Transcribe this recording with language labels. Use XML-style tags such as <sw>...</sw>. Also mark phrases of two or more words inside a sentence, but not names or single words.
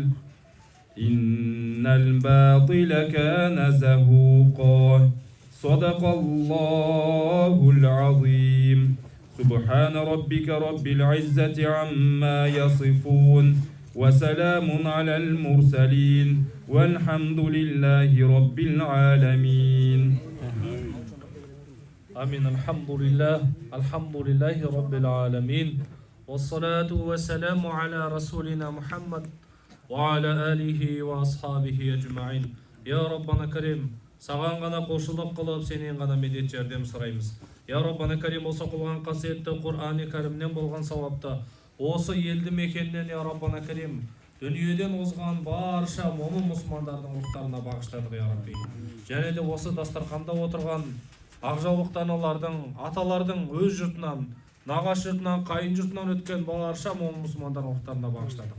<ar>إن الباطل كان زهوقا صدق الله العظيم سبحان ربك رب العزة عما يصفون وسلام على المرسلين والحمد لله رب العالمين آمين. الحمد لله رب العالمين والصلاة والسلام على رسولنا محمد وعلى آله وأصحابه أجمعين. يا ربنا كريم</ar> <kk>саған ғана қошылық қылып, сенен ғана медет жәрдем сұраймыз.</kk> <ar>يا ربنا كريم,</ar> <kk>осы қылған қасиетті Құр'ан-ы Кәрімнен болған сауапты осы елді мекеннен,</kk> <ar>يا ربنا كريم,</ar> <kk>дүниеден озған барша момын мұсылмандардың рухтарына бағыштадық,</kk> <ar>يا ربي.</ar> <kk>Және де осы дастарханда отырған ақжаулықтаналардың, аталардың өз жұртынан, нағаш жұртынан, қайын жұртынан өткен барша момын мұсылмандардың рухтарына бағыштадық.</kk>